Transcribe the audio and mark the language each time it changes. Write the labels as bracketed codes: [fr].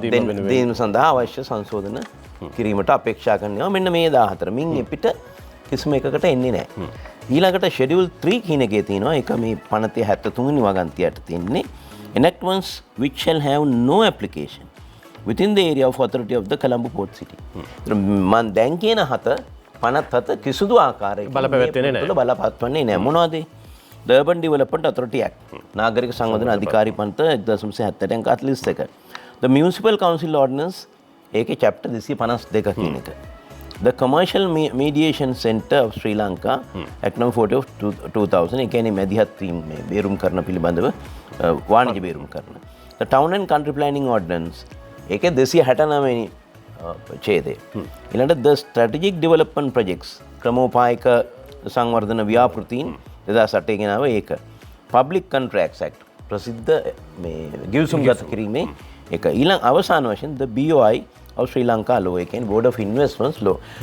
[si] දීම සඳහා අවශ්‍ය සංශෝධන කිරීමට අපේක්ෂා කරනවා. මෙන්න මේ 14 මින් එපිට කිසිම එකකට එන්නේ නැහැ. ඊළඟට ෂෙඩියුල් 3 කියන එකේ තියෙනවා ඒක මේ 573 වෙනි වගන්තියට තියෙන්නේ [en] enactments which shall have no application within the area of authority of the Colombo Port City. [si] මන් දැන් කියන 57 කිසිදු ආකාරයකින් බලපැවැත්වෙන්නේ නැහැ. මොනවද? The Urban Development Authority Act. නාගරික සංවර්ධන අධිකාරී පන්ත 1971. [en] The Municipal Council Ordinance [si] ඒකේ [en] chapter 252 [si] කියන එක. [en] The Commercial Mediation Center of Sri Lanka Act number 40 of 2000 [si] ඒ කියන්නේ මැදිහත් වීම මේ බේරුම් කරන පිළිබඳව වාණිජ බේරුම් කරන. [en] The Town and Country Planning Ordinance [si] ඒකේ 269 වෙනි ඡේදය. ඊළඟට the Strategic Development Projects ක්‍රමෝපායක සංවර්ධන ව්‍යාපෘතීන් 2008 ගෙනාව ඒක. Public Contracts Act ප්‍රසිද්ධ මේ ගිවිසුම්ගත කිරීමේ එක. ඊළඟ අවසාන වශයෙන් [en] the BOI of Sri Lanka law [si] ඒ කියන්නේ [en] Board of Investments law.